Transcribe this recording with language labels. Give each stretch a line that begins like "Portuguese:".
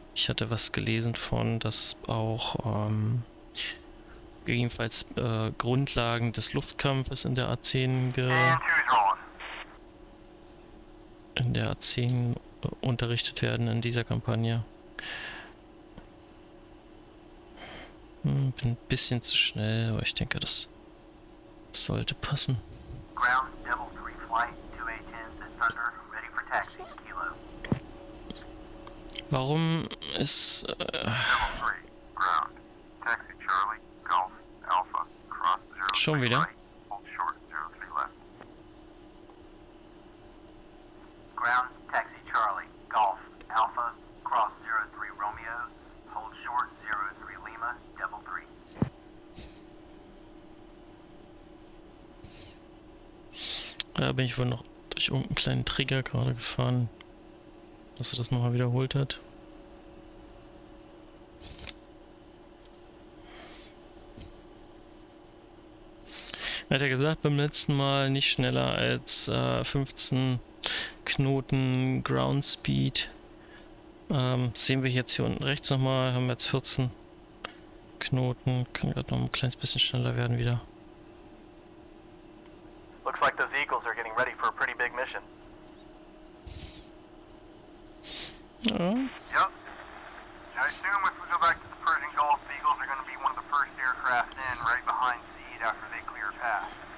German: Ich hatte was gelesen von, dass auch jedenfalls Grundlagen des Luftkampfes in der A10 unterrichtet werden in dieser Kampagne. Bin ein bisschen zu schnell, aber ich denke, das sollte passen.
English: Ground, Devil 3 flight, 2 A10s at Thunder, ready for taxi, Kilo.
German: Warum ist...
English: Devil 3, ground, taxi Charlie, Golf, Alpha, cross 0
German: Schon wieder?
English: right, hold short, 03 left. Ground, taxi Charlie, Golf, Alpha, cross 03 Romeo, hold short 03 Lima, Devil 3.
German: Da bin ich wohl noch durch irgendeinen kleinen Trigger gerade gefahren, dass er das nochmal wiederholt hat. Er hat ja gesagt beim letzten Mal nicht schneller als 15 Knoten Ground Speed. Sehen wir jetzt hier unten rechts nochmal, haben wir jetzt 14 Knoten, kann gerade noch ein kleines bisschen schneller werden wieder.
English: Looks like those Eagles are getting ready for a pretty big mission.
German: Ja.
English: Yep. I assume if we go back to the Persian Gulf, the Eagles are going to be one of the first aircraft in, right behind Seed after they clear a path.